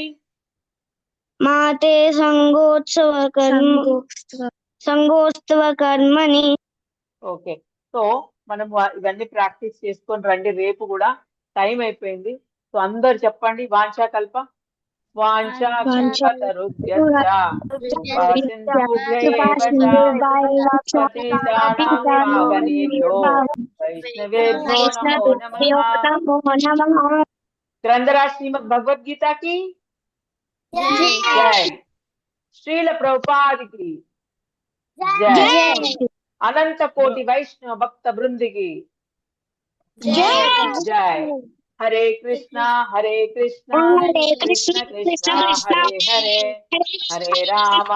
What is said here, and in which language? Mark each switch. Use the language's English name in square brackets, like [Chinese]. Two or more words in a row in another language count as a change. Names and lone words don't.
[Sanskrit] మాతే సంగోత్సవ కర్మని. [Telugu] ఓకే, సో మనం ఇవన్నీ ప్రాక్టీస్ చేసుకొని రండి. రేపు కూడా టైం అయిపోయింది. సో అందరు చెప్పండి. [Sanskrit] వాంఛాకల్ప वाञ्छाकल्पतरुभ्यश्च कृपासिन्धुभ्यैव च पतितानां पावनेभ्यो वैष्णवेभ्यो नमो नमः। [Hindi] ग्रंथराज श्रीमद् भगवद गीता की जय। श्रील प्रभुपाद की जय। अनंत कोटि वैष्णव भक्त वृंद की जय। [Sanskrit] हरे कृष्णा कृष्ण कृष्ण कृष्ण हरे हरे, हरे राम